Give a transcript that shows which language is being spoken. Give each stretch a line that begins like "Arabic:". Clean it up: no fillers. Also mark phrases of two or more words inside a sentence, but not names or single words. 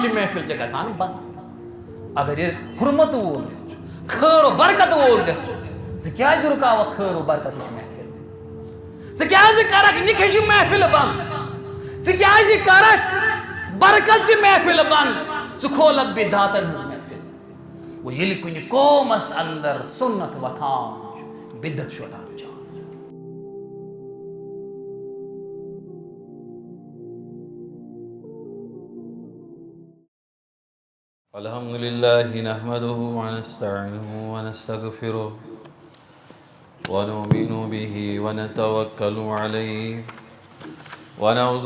Kashmiri: چہ محفل چھ گژھان بند اگر یہ حرمت وول خیر و برکت وول ژٕ کیازِ رُکاوکھ خیر و برکت محفل ژٕ کیازِ کرکھ نکاح چہ محفل بند ژٕ کیازِ کرکھ برکت چہ محفل بند ژٕ کھولکھ بدعتن ہنز محفل وہ ییٚلہِ کُنہِ قومس اندر سنت وتھان بدعت چھ وتھان جان
Arabic: الحمد لله نحمده ونستعينه ونستغفره ونؤمن به ونتوكل عليه ونعوذ